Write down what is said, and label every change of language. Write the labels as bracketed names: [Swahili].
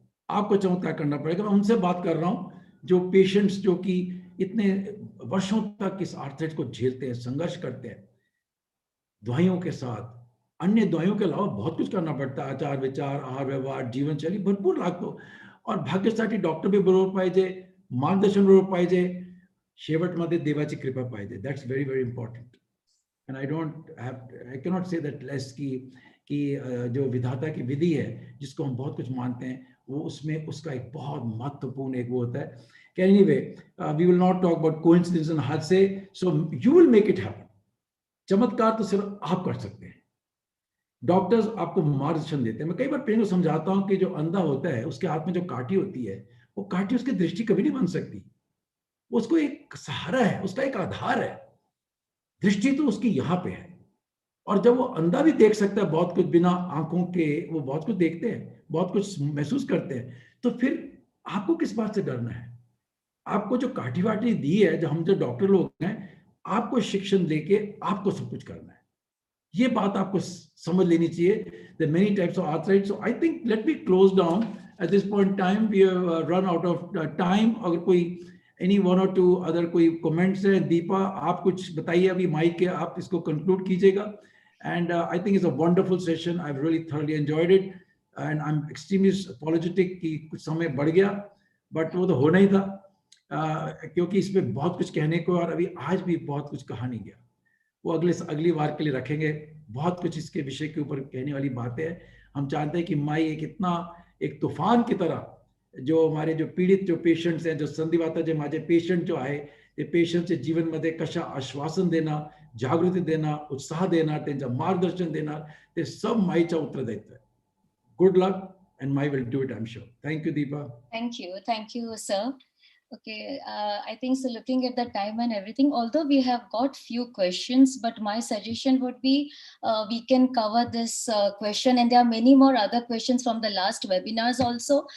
[Hindi] आपको चमत्कार करना पड़ेगा। मैं उनसे बात कर रहा हूं जो पेशेंट्स, जो कि इतने वर्षों तक इस आर्थराइटिस को झेलते हैं, संघर्ष करते हैं दवाइयों के साथ। अन्य दवाइयों के अलावा बहुत कुछ करना पड़ता है, आचार विचार, आहार व्यवहार, जीवनशैली, [Marathi] भरपूर लागतो। और भाग्यासाठी डॉक्टर भी बरोबर पाहिजे, मार्गदर्शन बरोबर पाहिजे, शेवटमध्ये देवाची कृपा पाहिजे। [English] That's very very important. And I cannot say that less [Hindi] कि जो विधाता की विधि है जिसको हम बहुत कुछ मानते हैं, वो उसमें उसका एक बहुत महत्वपूर्ण एक वो होता है। [English] Anyway, we will not talk about coincidence and हादसे, so you will make it happen. [Hindi] चमत्कार तो सिर्फ आप कर सकते हैं, डॉक्टर्स आपको मार्गदर्शन देते हैं। मैं कई बार पेशेंट को समझाता हूं कि जो अंधा होता है उसके हाथ में जो काठी होती है, वो काठी उसकी दृष्टि कभी नहीं बन सकती, उसको एक सहारा है, उसका एक आधार है। दृष्टि तो उसकी यहाँ पे है, और जब वो अंधा भी देख सकता है बहुत कुछ बिना आंखों के, वो बहुत कुछ देखते हैं, बहुत कुछ महसूस करते हैं, तो फिर आपको किस बात से डरना है? आपको जो काठी वाटी दी है, जो हम जो डॉक्टर लोग हैं, आपको शिक्षण देके आपको सब कुछ करना है। ये बात आपको समझ लेनी चाहिए। [English] There are many types of arthritis. So I think let me close down at this point in time. We have run out of time. [Hindi] अगर कोई [English] any one or two other [Hindi] कोई comments है, दीपा आप कुछ बताइए अभी माइक के, आप इसको conclude कीजिएगा। [English] And I think it's a wonderful session. I've really thoroughly enjoyed it, and I'm extremely apologetic [Hindi] कि कुछ समय बढ़ गया, but वो तो होना ही था, क्योंकि इसमें बहुत कुछ कहने को, और अभी आज भी बहुत कुछ कहा नहीं गया। वो अगली बार के लिए रखेंगे। बहुत कुछ इसके विषय के ऊपर कहने वाली बातें हैं। हम चाहते हैं कि माई एक इतना एक तूफान की तरह, जो हमारे जो पीड़ित जो पेशंट्स हैं, [Marathi] जो संधिवाताचे माझे पेशंट जो आहे, ते पेशंटचे जीवनमध्ये कशा आश्वासन देणार, जागृती देणार, उत्साह देणार, त्यांचं मार्गदर्शन देणार, ते सब माईच्या उत्तरदायित्व आहे। [English] Good luck, and Mai will do it, I'm sure. Thank you, Deepa. Thank you, sir. Okay, I think so. Looking at the time and everything, although we have got few questions, but my suggestion would be we can cover this question, and there are many more other questions from the last webinars also.